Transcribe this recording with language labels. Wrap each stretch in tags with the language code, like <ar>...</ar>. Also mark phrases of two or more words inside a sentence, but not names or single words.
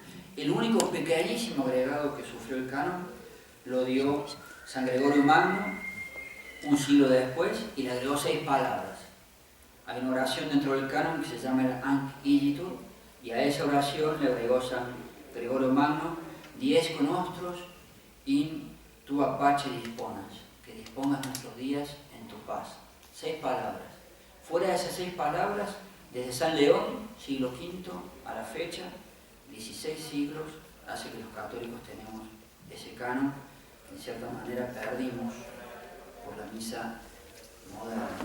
<es>El único pequeñísimo agregado que sufrió el canon lo dio San Gregorio Magno un siglo después y le agregó 6 palabras. Hay una oración dentro del canon que se llama el Anc Igitur, y a esa oración le agregó San Gregorio Magno:</es> <la>dies conostros in tua pace disponas,</la> <es>que dispongas nuestros días en tu paz. 6 palabras. Fuera de esas 6 palabras, desde San León, siglo V, a la fecha, 16 siglos, hace que los católicos tenemos ese canon, que de cierta manera perdimos por la misa moderna.</es>